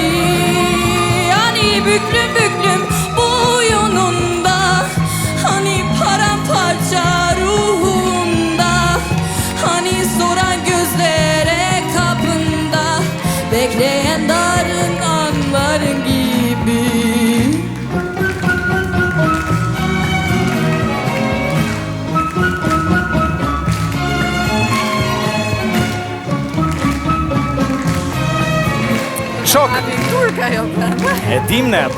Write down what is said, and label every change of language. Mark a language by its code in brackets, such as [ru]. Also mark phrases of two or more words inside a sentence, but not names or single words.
[tr] Hani büklüm büklüm boynunda, hani paramparça ruhunda, hani soran gözlere kapında, bekleyen darın anların gibi. [sq] Shok. Turka jo pra. E dim ne, po.